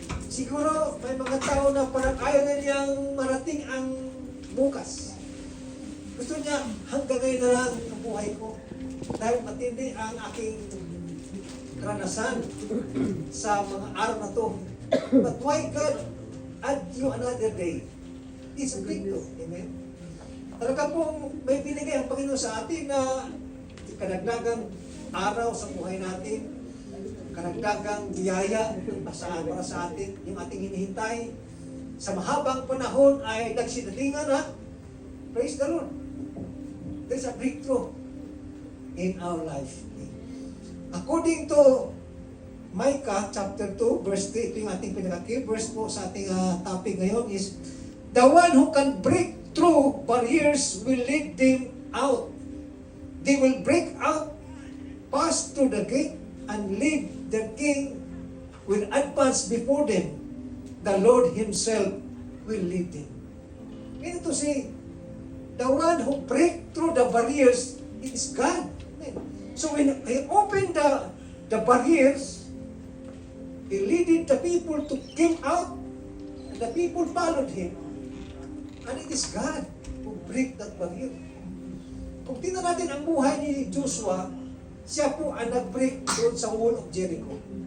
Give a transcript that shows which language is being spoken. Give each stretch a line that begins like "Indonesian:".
Filipino: Siguro may mga tao na parang ayaw na niyang marating ang bukas. Gusto niya, hanggang ngayon na lang ang buhay ko. Dahil matindi ang aking karanasan sa mga araw na to.
English: But why God add you another day? It's a breakthrough.
Filipino: Amen? Talaga pong may binigay ang Panginoon sa atin na kadagdagang araw sa buhay natin, kadagdagang biyaya para sa atin, yung ating hinihintay. Sa mahabang panahon ay nagsinalingan na.
English: Praise the Lord. There's a breakthrough in our life. According to Micah chapter 2 verse 3,
Filipino: ito yung ating pinaka-key verse po sa ating topic ngayon is,
English: the one who can break through barriers will lead them out. They will break out, pass through the gate, and lead their king will advance before them. The Lord Himself will lead them. Meaning to say, the one who break through the barriers is God. So when He opened the barriers, He leaded the people to come out, and the people followed Him. And it is God who break that barrier.
Filipino: Kung tingnan natin ang buhay ni Joshua, siya po ang nag-break doon sa
English: wall of Jericho.